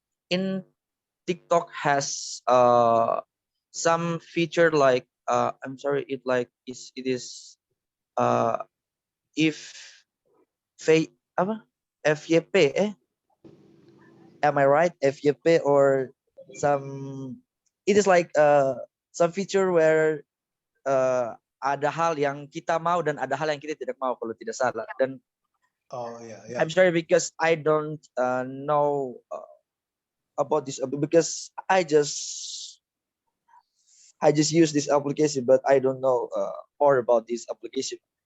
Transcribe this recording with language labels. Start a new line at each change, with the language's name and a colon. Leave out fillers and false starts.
English: in TikTok has some feature like I'm sorry, it is if F
Indonesian: apa
English: FYP am I right? FYP or some it is like some feature where
Indonesian: ada hal yang kita mau dan ada hal yang kita tidak mau kalau tidak salah. Dan
English: Oh yeah, yeah. I'm sorry because I don't know about this because I just use this application, but I don't know more about this application.